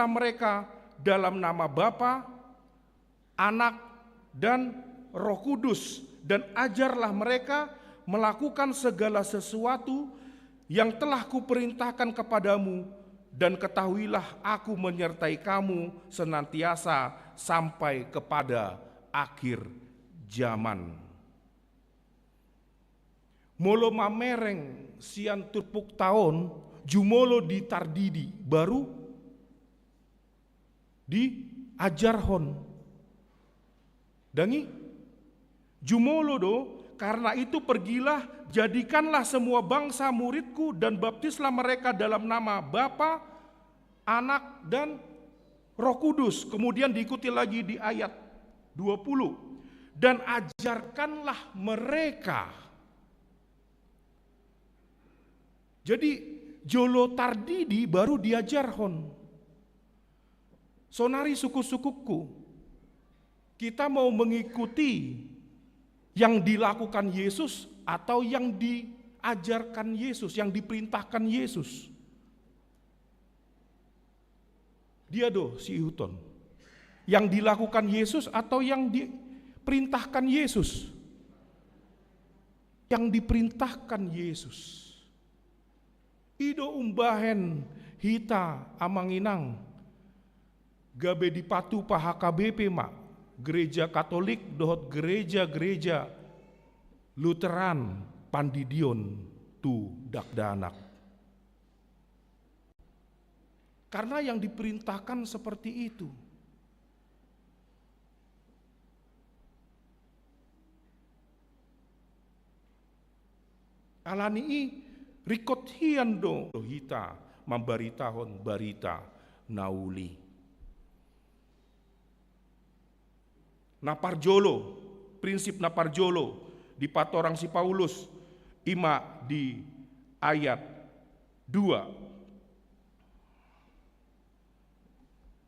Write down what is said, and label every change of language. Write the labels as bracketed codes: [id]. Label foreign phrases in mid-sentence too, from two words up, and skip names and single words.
[id] mereka dalam nama Bapa, Anak, dan Roh Kudus, dan ajarlah mereka melakukan segala sesuatu yang telah kuperintahkan kepadamu, dan ketahuilah aku menyertai kamu senantiasa sampai kepada akhir zaman. [bbc] Molo mamereng sian turpuk tahun, jumolo di tardidi, baru di ajarhon. Dangi, jumolo do, [id] karena itu pergilah, jadikanlah semua bangsa muridku dan baptislah mereka dalam nama Bapa, Anak, dan Roh Kudus. Kemudian diikuti lagi di ayat 20. Dan ajarkanlah mereka. [bbc] Jadi jolo tardidi baru diajarhon. Sonari suku-sukuku, [id] kita mau mengikuti yang dilakukan Yesus atau yang diajarkan Yesus, yang diperintahkan Yesus. [bbc] Dia si Huton. [id] Yang dilakukan Yesus atau yang diperintahkan Yesus? Yang diperintahkan Yesus. [bbc] Ido umbahen hita amanginang. Gabe dipatu pa HKBP mak. Gereja Katolik dohot gereja-gereja Lutheran Pandidion tu dakdanak. [id] Karena yang diperintahkan seperti itu. [bbc] Alani rikot hiando hita membaritahon barita nauli. Naparjolo, prinsip naparjolo di patorang si Paulus ima di ayat 2.